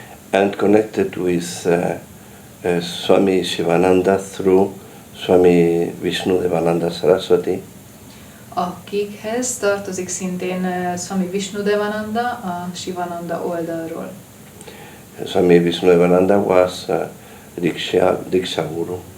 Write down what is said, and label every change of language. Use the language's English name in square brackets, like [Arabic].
[English] And connected with Swami Shivananda through Swami Vishnudevananda Saraswati. [Hungarian] Akikhez tartozik szintén Swami Vishnudevananda a Shivananda oldalról. [English] Swami Vishnudevananda was Diksha Guru.